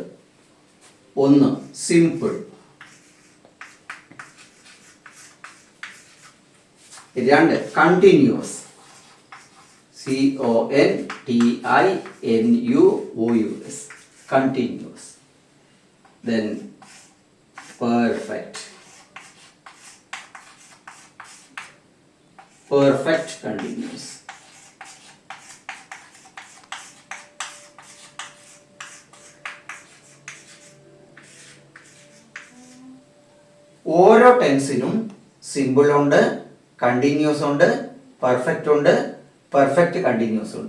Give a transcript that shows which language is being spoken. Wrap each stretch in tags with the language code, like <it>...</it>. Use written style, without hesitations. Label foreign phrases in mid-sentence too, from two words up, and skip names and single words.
<en>1 simple, 2 continuous, CONTINUOUS, continuous. then perfect, perfect continuous.</en> <ml>ഓരോ ടെൻസിനും സിമ്പിൾ ഉണ്ട്, കണ്ടിന്യൂസ് ഉണ്ട്, പെർഫെക്റ്റ് ഉണ്ട്,</ml> <en>perfect continuous</en> <ml>ഉണ്ട്.</ml>